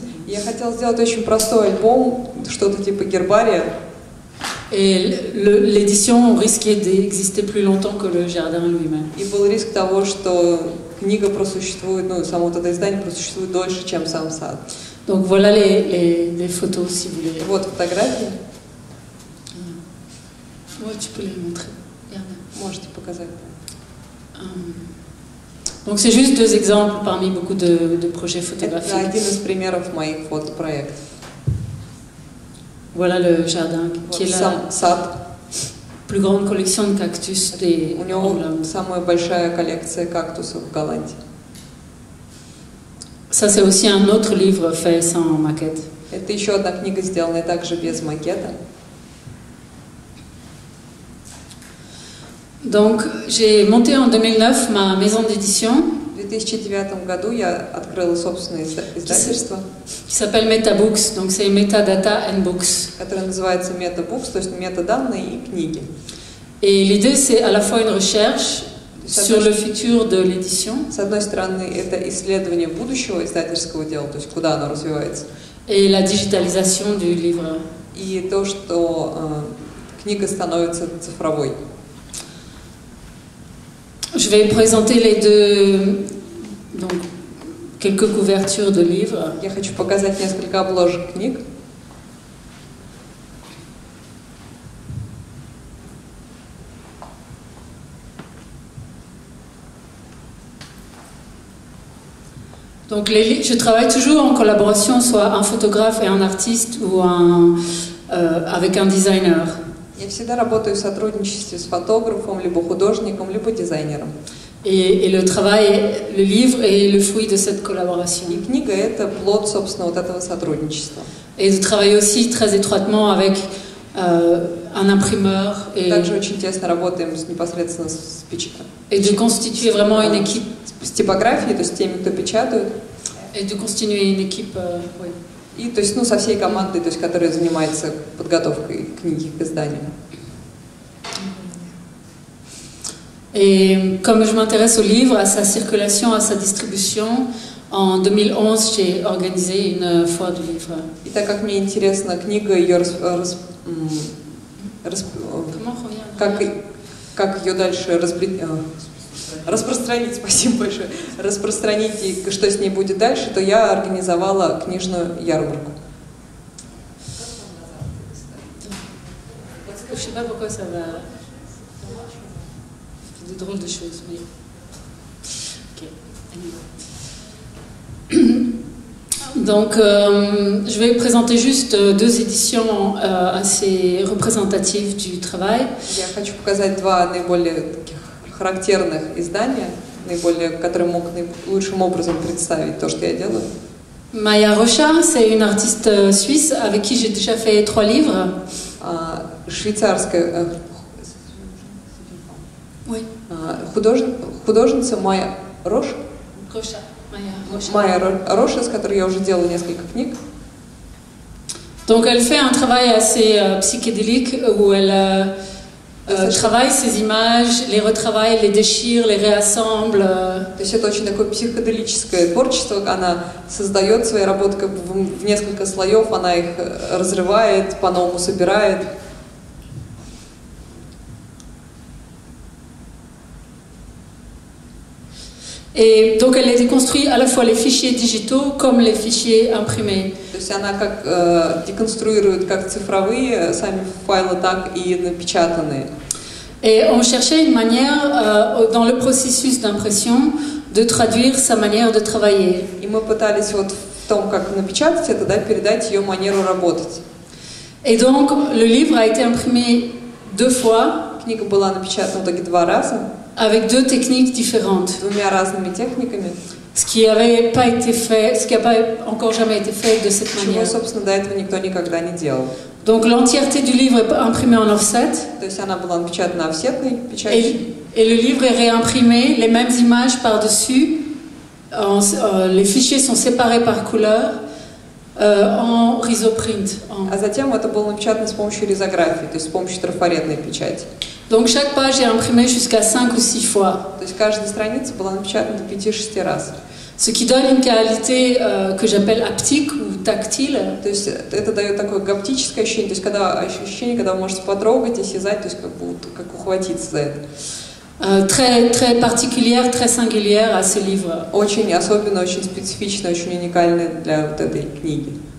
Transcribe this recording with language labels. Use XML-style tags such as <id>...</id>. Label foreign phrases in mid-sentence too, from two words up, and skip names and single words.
<ru>Я хотела сделать очень простой альбом, что-то типа гербария.</ru> <fr>Et l'édition risquait d'exister plus longtemps que le jardin lui-même.</fr> <ru>И был риск того, что книга просуществует, ну, само это издание просуществует дольше, чем сам сад.</ru> <fr>Donc voilà les photos, si vous voulez.</fr> <ru>Вот фотографии.</ru> <fr>Ouais, tu peux les montrer.</fr> <ru>Можете показать.</ru> <fr>Donc c'est juste deux exemples parmi beaucoup de projets photographiques.</fr> <ru>Это один из примеров моих фотопроектов.</ru> <fr>Voilà le jardin qui est la plus grande collection de cactus des</fr> <ru>У него самая большая коллекция кактусов в Голландии.</ru> <fr>Ça c'est aussi un autre livre fait sans maquette.</fr> <ru>Это еще одна книга, сделанная также без макета.</ru> <fr>Donc j'ai monté en 2009 ma maison d'édition.</fr> <ru>В 2009 году я открыла собственное издательство,</ru> <fr>qui s'appelle MetaBooks, donc c'est</fr> <en>Metadata and Books.</en> <ru>Которое называется MetaBooks, то есть метаданные и книги.</ru> <fr>Et l'idée c'est à la fois une recherche sur le futur de l'édition.</fr> <ru>С одной стороны, это исследование будущего издательского дела, то есть куда оно развивается.</ru> <fr>Et la digitalisation du livre.</fr> <ru>И то, что книга становится цифровой.</ru> <fr>Je vais présenter les deux, donc quelques couvertures de livres.</fr> <ru>Я хочу показать несколько обложек книг.</ru> <fr>Donc je travaille toujours en collaboration, soit un photographe et un artiste ou avec un designer.</fr> <ru>Я всегда работаю в сотрудничестве с фотографом, либо художником, либо дизайнером.</ru> <fr>Et le travail, le livre est le fruit de cette collaboration.</fr> <ru>И книга – это плод, собственно, вот этого сотрудничества.</ru> <fr>Et de travailler aussi très étroitement avec un imprimeur.</fr> <ru>Также очень тесно работаем непосредственно с печатью.</ru> <fr>Et de constituer vraiment une équipe.</fr> <ru>С типографией, то есть с теми, кто печатают.</ru> <fr>Et de constituer une équipe, oui.</fr> <ru>И, то есть, ну, со всей командой, то есть, которая занимается подготовкой книги к изданию.</ru> <fr>Et comme je m'intéresse au livre, à sa circulation, à sa distribution, en 2011, j'ai organisé une foire du livre.</fr> <ru>И так как мне интересна книга, ее как ее дальше распространить, спасибо большое, распространить и что с ней будет дальше, то я организовала книжную ярмарку.</ru> <fr>Je sais pas pourquoi ça va. Des drôles de choses, mais. Okay. Donc, je vais présenter juste deux éditions assez représentatives du travail.</fr> <ru>Я хочу показать два наиболее таких характерных издания, наиболее, которые могут лучшим образом представить то, что я делаю.</ru> <fr>Maya Rocha, c'est une artiste suisse avec qui j'ai déjà fait 3 livres.</fr> <ru>Швейцарская</ru> <fr>Oui.</fr> <ru>Художница Майя Рош. Rocha. Майя Роша, с которой я уже делала несколько книг.</ru> <fr>Donc elle fait un travail assez psychédélique où elle travaille ses images, les retravaille, les déchire, les réassemble.</fr> <ru>То есть это очень такое психоделическое творчество. Она создает свои работы как бы в несколько слоев, она их разрывает, по-новому собирает.</ru> <fr>Et donc elle a déconstruit à la fois les fichiers digitaux comme les fichiers imprimés.</fr> <ru>То есть она как деконструирует как цифровые сами файлы, так и напечатанные.</ru> <fr>Et on cherchait une manière, dans le processus d'impression, de traduire sa manière de travailler.</fr> <ru>И мы пытались вот в том, как напечатать это, да, передать ее манеру работать.</ru> <fr>Et donc le livre a été imprimé 2 fois.</fr> <ru>Книга была напечатана в итоге 2 раза.</ru> <fr>Avec 2 techniques différentes.</fr> <ru>Двумя разными техниками.</ru> <fr>Ce qui n'avait pas été fait, ce qui n'a pas encore jamais été fait de cette manière.</fr> <ru>Чего, собственно, до этого никто никогда не делал.</ru> <fr>Donc l'entièreté du livre est imprimée en offset.</fr> <ru>То есть она была напечатана офсетной печатью.</ru> <fr>Et le livre est réimprimé, les mêmes images par-dessus. Les fichiers sont séparés par couleur en risoprint.</fr> <ru>А затем это было напечатано с помощью ризографии, то есть с помощью трафаретной печати.</ru> <fr>Donc chaque page est imprimée jusqu'à 5 ou 6 fois.</fr> <ru>То есть каждая страница была напечатана до 5-6 раз.</ru> <fr>Ce qui donne une qualité que j'appelle haptique ou tactile.</fr> <ru>То есть это дает такое гаптическое ощущение, то есть когда вы можете потрогать, осязать, то есть как ухватиться за это.</ru> <fr>Très, très particulière, très singulière à ce livre.</fr> <ru>Очень особенно, очень специфично, очень уникальное для вот этой книги.</ru>